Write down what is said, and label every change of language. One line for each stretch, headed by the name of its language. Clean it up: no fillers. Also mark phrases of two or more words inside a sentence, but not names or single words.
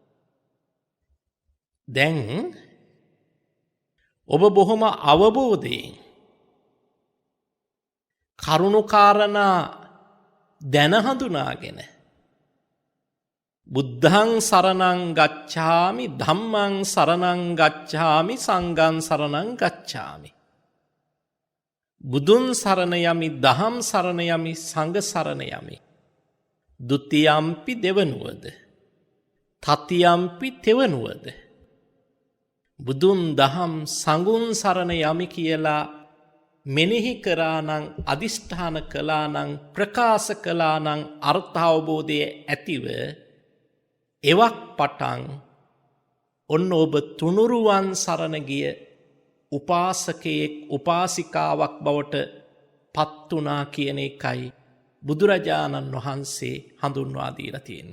Sinhala: දැන් ඔබ බොහොම අවබෝධයෙන් කරුණාකාරණා දැන හඳුනාගෙන
Pali: බුද්ධං සරණං ගච්ඡාමි ධම්මං සරණං ගච්ඡාමි සංඝං සරණං ගච්ඡාමි.
Sinhala: බුදුන් සරණ යමි, දහම් සරණ යමි, සංඝ සරණ යමි. ဒုတိယම්පි දෙවනුවද, තතියම්පි තෙවනුවද. බුදුන් දහම් සංඝුන් සරණ යමි කියලා මෙනෙහි කරා නම්, අදිෂ්ඨාන කළා නම්, ප්‍රකාශ කළා නම් අර්ථ අවබෝධය ඇතිව එවක් පටන් ඔන්න ඔබ තුනුරුවන් සරණ ගිය උපාසකයෙක්, උපාසිකාවක් බවට පත් වුණා කියන එකයි බුදුරජාණන් වහන්සේ හඳුන්වා දීලා තියෙන්නේ.